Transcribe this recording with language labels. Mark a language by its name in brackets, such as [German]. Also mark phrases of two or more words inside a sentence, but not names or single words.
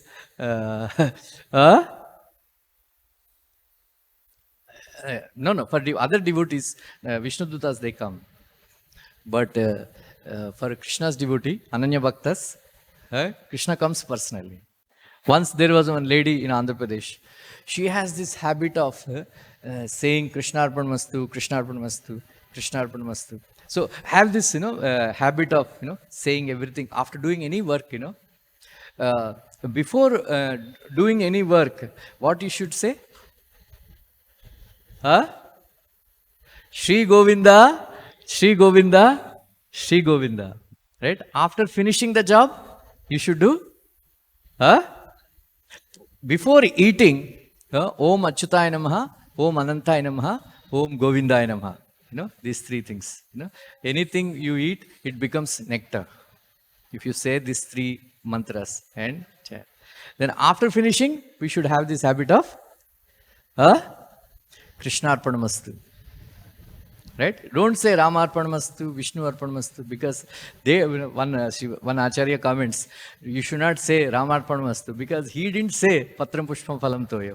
[English] No, for other devotees, [Sanskrit] विष्णु दूताः, [English] they come. But for Krishna's devotee, [Sanskrit] अनन्य भक्ताः, [English] Krishna comes personally. Once there was one lady in Andhra Pradesh. She has this habit of saying [Sanskrit] कृष्ण अर्पणम् अस्तु, कृष्ण अर्पणम् अस्तु, कृष्ण अर्पणम् अस्तु, [English] Krishna Arpan Mastu. So have this, habit of, saying everything after doing any work, before doing any work, what you should say? [Sanskrit] श्री गोविन्द, श्री गोविन्द, श्री गोविन्द. [English] Right? After finishing the job, you should do? Before eating, [Sanskrit] ॐ अच्युताय नमः, ॐ अनन्ताय नमः, ॐ गोविन्दाय नमः. [English] These 3 things. Anything you eat, it becomes nectar. If you say these 3 mantras and chant. Then after finishing, we should have this habit of [Sanskrit] कृष्णार्पणमस्तु. [English] Right? Don't say [Sanskrit] रामार्पणमस्तु, विष्णु अर्पणमस्तु, [English] because one Acharya comments, you should not say [Sanskrit] रामार्पणमस्तु, [English] because he didn't say [Sanskrit] पत्रं पुष्पं फलं तोय.